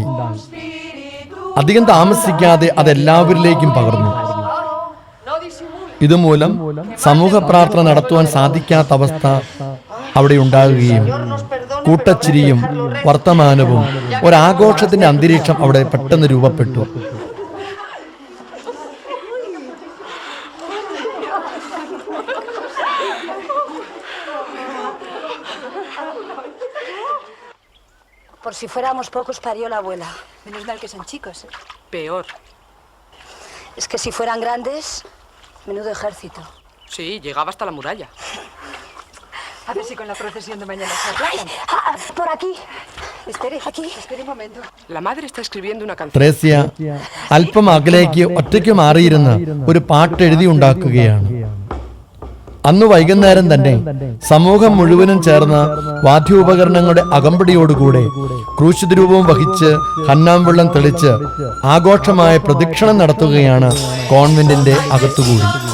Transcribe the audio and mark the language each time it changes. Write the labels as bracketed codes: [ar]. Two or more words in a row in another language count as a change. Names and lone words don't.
[ml] അധികം താമസിക്കാതെ അതെല്ലാവരിലേക്കും പകർന്നു. ഇതുമൂലം സമൂഹ പ്രാർത്ഥന നടത്തുവാൻ സാധിക്കാത്ത അവസ്ഥ അവിടെ ഉണ്ടാകുകയും കൂട്ടച്ചിരിയും വർത്തമാനവും ഒരാഘോഷത്തിന്റെ അന്തരീക്ഷം അവിടെ പെട്ടെന്ന് രൂപപ്പെട്ടു. [es] Por si fuéramos pocos, parió la abuela. Menos mal que son chicos. Peor. Es que si fueran grandes, menudo ejército. Sí, llegaba hasta la muralla. A ver si con la procesión de mañana se aplacan. Por aquí. Espere, aquí. Espere un momento. La madre está escribiendo una canción. [ml] ത്രേസ്യ അല്പം അകലേക്ക് ഒറ്റയ്ക്ക് മാറിയിരുന്ന് ഒരു പാട്ട് എഴുതി ഉണ്ടാക്കുകയാണ്. അന്ന് വൈകുന്നേരം തന്നെ സമൂഹം മുഴുവനും ചേർന്ന് വാദ്യോപകരണങ്ങളുടെ അകമ്പടിയോടുകൂടെ ക്രൂശിതരൂപവും വഹിച്ച് ഹന്നാംവെള്ളം തെളിച്ച് ആഘോഷമായ പ്രദക്ഷിണം നടത്തുകയാണ് കോൺവെന്റിന്റെ അകത്തുകൂടി.